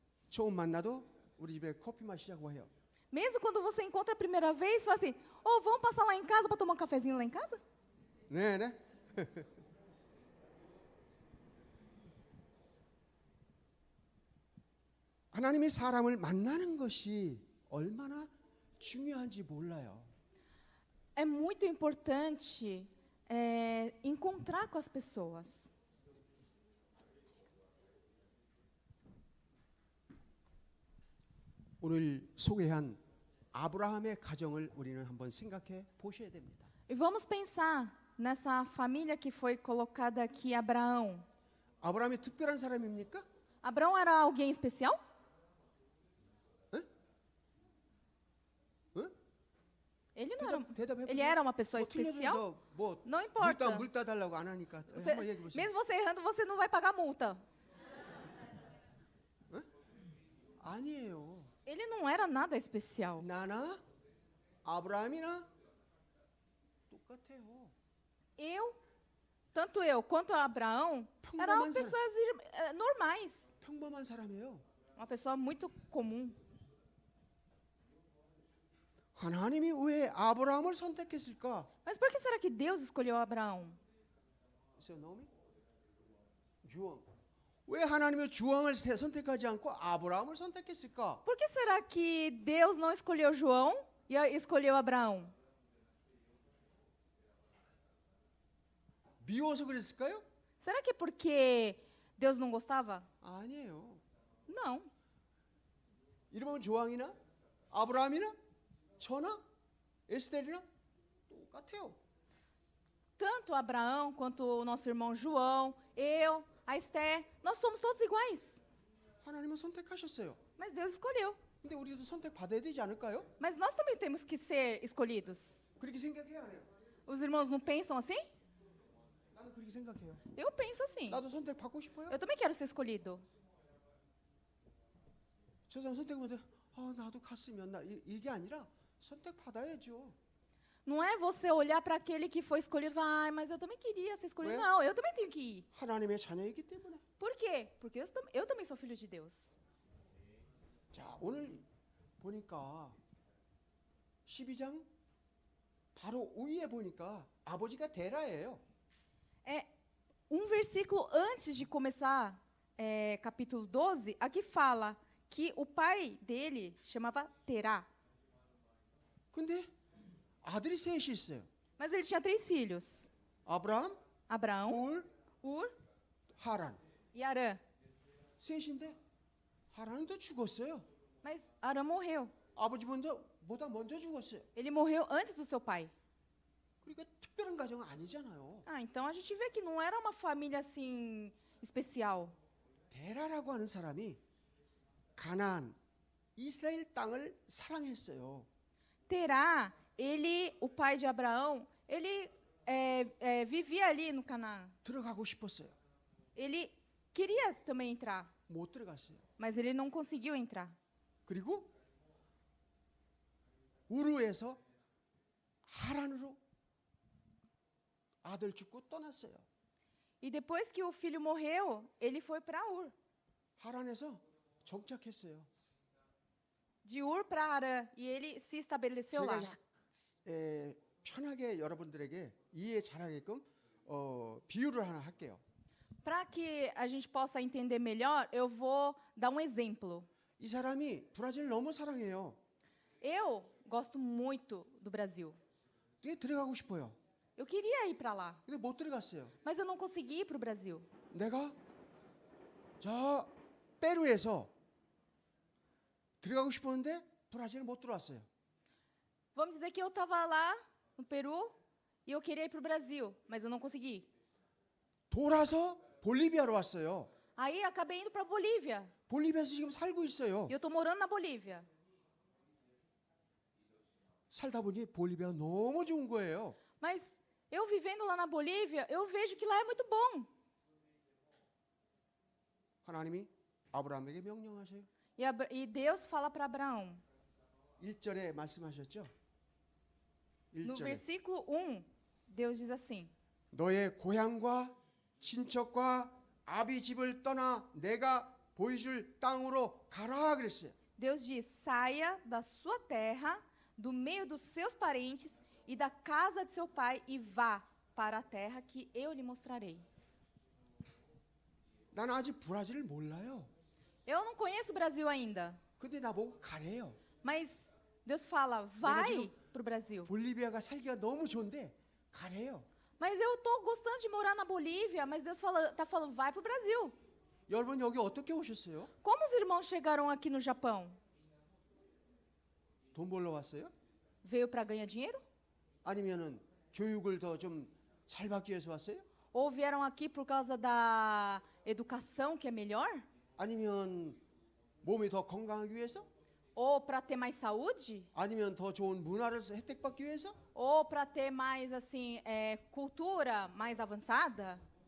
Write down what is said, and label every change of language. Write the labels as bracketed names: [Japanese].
[Korean] 처음 만나도 우리 집에 커피 마시자고 해요. [Portuguese] Mesmo quando você encontra a primeira vez, fala assim, vamos passar lá em casa para tomar um cafezinho lá em casa? [Korean] 네, 네. 하나님이 사람을 만나는 것이 얼마나 중요한지 몰라요. [Portuguese] É muito importante encontrar com as pessoas. [Korean] 오늘 소개한 아브라함의 가정을 우리는 한번 생각해 보셔야 됩니다. [Portuguese] E vamos pensar nessa família que foi colocada aqui, Abraão. [Korean] 아브라함이 특별한 사람입니까? [Portuguese] Abraão era alguém especial? 에? Ele não era, [Korean] 대답해 [Portuguese] ele era uma pessoa [Korean] 뭐 틀려도 [Portuguese] especial? [Korean] 너뭐 [Portuguese] Não importa. [Korean] 물 따달라고 안 하니까 [Portuguese] Você- [Korean] 한번 얘기해 보세요. [Portuguese] mesmo você errando, você não vai pagar multa. [Korean] 아니에요. [Portuguese] Ele não era nada especial. [Korean] 나나 아브라함이나 똑같아요. [Portuguese] Tanto eu quanto Abraão, eram [Korean] 평범한 사람, [Portuguese] pessoas normais. [Korean] 평범한 사람이에요. [Portuguese] Uma pessoa muito comum. [Korean] 하나님이 왜 아브라함을 선택했을까? [Portuguese] Mas por que será que Deus escolheu Abraão? Seu nome? 주왕. [Korean] 왜 하나님이 주왕을 선택하지 않고 아브라함을 선택했을까? [Portuguese] Por que será que Deus não escolheu João e escolheu Abraão? [Korean] 미워서 그랬을까요? [Portuguese] Será que é porque Deus não gostava? [Korean] 아니에요. [Portuguese] Não. [Korean] 이름은 조왕이나 아브라함이나 저나 에스텔이나 똑같아요. [Portuguese] Tanto Abraão quanto o nosso irmão João, eu, a Esther, nós somos todos iguais. [Korean] 하나님은 선택하셨어요. [Portuguese] Mas Deus escolheu. [Korean] 근데 우리도 선택 받아야 되지 않을까요? [Portuguese] Mas nós também temos que ser escolhidos. [Korean] 그렇게 생각해야 해요. [Portuguese] Os irmãos não pensam assim? [Korean] 나는 그렇게 생각해요. [Portuguese] Eu penso assim. [Korean] 나도 선택 받고 싶어요. [Portuguese] Eu também quero ser escolhido. [Korean] 저 사람 선택 받아. 나도 갔으면 이게 아니라 선택 받아야죠. [Portuguese] Não é você olhar para aquele que foi escolhido e falar, mas eu também queria ser escolhido. Ué? Não, eu também tenho que ir. [Korean] 하나님의 자녀이기 때문에. [Portuguese] Por quê? Porque eu também sou filho de Deus. [Korean] 자, 오늘 보니까 12장 바로 위에 보니까 아버지가 데라예요. [Portuguese] Versículo antes de começar, capítulo 12, aqui fala que o pai dele chamava Terá. [Korean] 근데 아들이 셋이 있어요. [Portuguese] Mas ele tinha 3 filhos. [Korean] 아브라함, [Portuguese] Abraão, [Korean] 울, [Portuguese] Ur [Korean] 하란. [Portuguese] e Arã. [Korean] 셋인데 하란은 또 죽었어요. [Portuguese] Mas Arã morreu. [Korean] 아버지보다 먼저 죽었어요. [Portuguese] Ele morreu antes do seu pai. [Korean] 그러니까 특별한 가정은 아니잖아요. [Portuguese] Então a gente vê que não era uma família assim especial. [Korean] 데라라고 하는 사람이 가나안, 이스라엘 땅을 사랑했어요. [Portuguese] Terá, o pai de Abraão, ele vivia ali no Canaã. [Korean] 들어가고 싶었어요. [Portuguese] Ele queria também entrar, [Korean] 못 들어갔어요. [Portuguese] mas ele não conseguiu entrar. [Korean] 그리고 우르에서 하란으로 아들 죽고 떠났어요. [Portuguese] E depois que o filho morreu, ele foi para Ur. [Korean] 하란에서 정착했어요. [Portuguese] De Ur para Arã. E ele se estabeleceu lá. [Korean] 제가 편하게 여러분들에게 이해 잘하게끔 비유를 하나 할게요. [Portuguese] Para que a gente possa entender melhor, eu vou dar um exemplo. [Korean] 이 사람이 브라질 너무 사랑해요. [Portuguese] Eu gosto muito do Brasil. [Korean] 되게 들어가고 싶어요. [Portuguese] Eu queria ir para lá, [Korean] 근데 못 들어갔어요. [Portuguese] mas eu não consegui ir para o Brasil. [Korean] 내가 저 페루에서 들어가고 싶었는데 브라질에 못 들어왔어요. [Portuguese] Vamos dizer que eu estava lá no Peru e eu queria ir para o Brasil, mas eu não consegui. [Korean] 돌아서 볼리비아로 왔어요. [Portuguese] Aí acabei indo para a Bolívia. [Korean] 볼리비아에서 지금 살고 있어요. [Portuguese] E eu estou morando na Bolívia. [Korean] 살다 보니 볼리비아가 너무 좋은 거예요. [Portuguese] Mas eu vivendo lá na Bolívia, eu vejo que lá é muito bom. [Korean] 하나님이 아브라함에게 명령하셔요. [Portuguese] E Deus fala para Abraão, [Korean] 1절에 말씀하셨죠? [Portuguese] no [Korean] 1절에 [Portuguese] versículo 1, Deus diz assim: [Korean] 너의 고향과 친척과 아비 집을 떠나 내가 보여줄 땅으로 가라 그랬어요. [Portuguese] Deus diz: saia da sua terra, do meio dos seus parentes e da casa de seu pai e vá para a terra que eu lhe mostrarei. [Korean] 나는 아직 브라질을 몰라요. [Portuguese] Eu não conheço o Brasil ainda, [Korean] 근데 나보고 가래요. [Portuguese] mas Deus fala: vai para o Brasil. [Korean] 볼리비아가 살기가 너무 좋은데 가래요. [Portuguese] Mas eu estou gostando de morar na Bolívia, mas Deus está falando: vai para o Brasil. [Korean] 여러분 여기 어떻게 오셨어요? [Portuguese] Como os irmãos chegaram aqui no Japão? [Korean] 돈 벌러 왔어요? [Portuguese] Veio para ganhar dinheiro? [Korean] 아니면은 교육을 더 좀 잘 받기 위해서 왔어요? [Portuguese] Ou vieram aqui por causa da educação que é melhor? [Korean] 아니면 몸이 더 건강하기 위해서? [Portuguese] Ou para ter mais saúde? [Korean] 아니면 더 좋은 문화를 혜택받기 위해서? [Portuguese] Ou para ter mais assim cultura mais avançada?